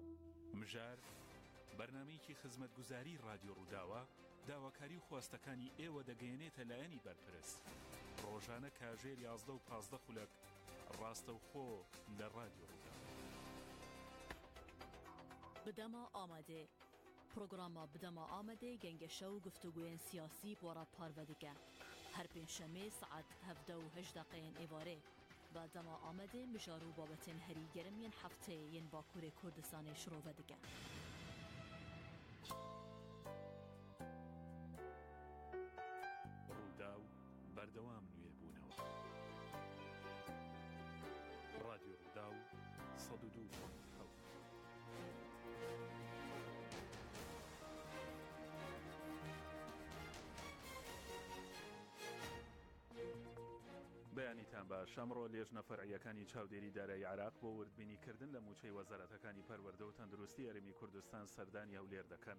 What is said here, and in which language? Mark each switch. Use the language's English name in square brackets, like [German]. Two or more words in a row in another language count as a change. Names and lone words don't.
[Central Kurdish] مژار بەرنامەیەکی خزمەتگوزاری رادیۆ ڕووداوە داواکاری و خواستەکانی ئێوە دەگەیەنێتە لایەنی بەرپرس ڕۆژانە کاژێر 11 و 15 خولەک ڕاستەوخۆ لە رادیۆ ڕوودا. [Kurdish] بدەما ئامادێ پرۆگرامە بدەما ئامادێ گەنگەشە و گفتوگوێن سیاسی بۆ ڕەت پارڤە دەکە هەر پێنجشەمێ سەعات 17 و 18 ئێوارێ با دەما ئامادە مژار و بابەتên herî germ yên hefteyê yên Bakurê Kurdistanê şirove dike. [Central Kurdish] ڕووداو بەردەوام نوێبوونەوە. ڕادیۆ ڕووداو 102.7. بەیانیتان باش ئەمڕۆ لێژنە فەرعیەکانی چاودێری دارایی عراق بۆ وردبینیکردن لە موچەی وەزارەتەکانی پەروەردە و تەندروستی هەرێمی کوردستان سەردانی هەولێر دەکەن.